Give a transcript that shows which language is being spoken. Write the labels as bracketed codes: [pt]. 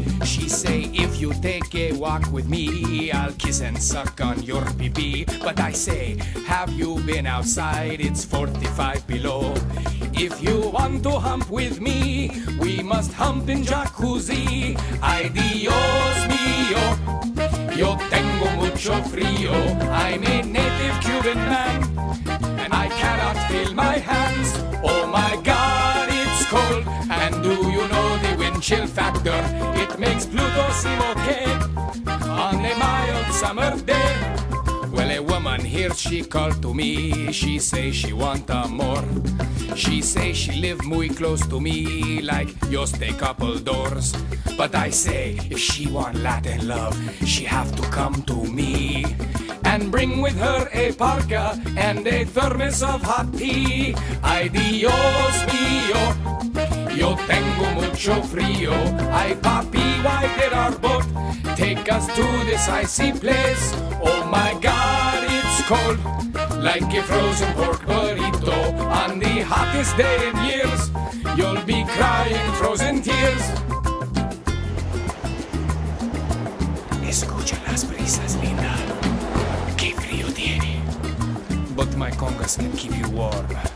[en] She say, if you take a walk with me, I'll kiss and suck on your pee-pee. But I say, have you been outside? It's 45 below. If you want to hump with me, we must hump in jacuzzi. [es] Ay Dios mío, yo tengo mucho frío. [en] I'm a native Cuban man, and I cannot feel my hands. Oh my God, it's cold. And do you know the wind chill factor? It makes Pluto seem okay on a mild summer day. Well, a woman here, she called to me. She say she want more. She say she live muy close to me, like just a couple doors. But I say, if she want Latin love, she have to come to me. And bring with her a parka and a thermos of hot tea. [es] Ay Dios mío, yo tengo mucho frío. [en] Ay papi, why did our boat take us to this icy place? Oh my God, it's cold, like a frozen pork burrito. On the hottest day in years, you'll be crying frozen tears. [es] Escucha las brisas, linda. Qué frío tiene. [en] But my congas can keep you warm.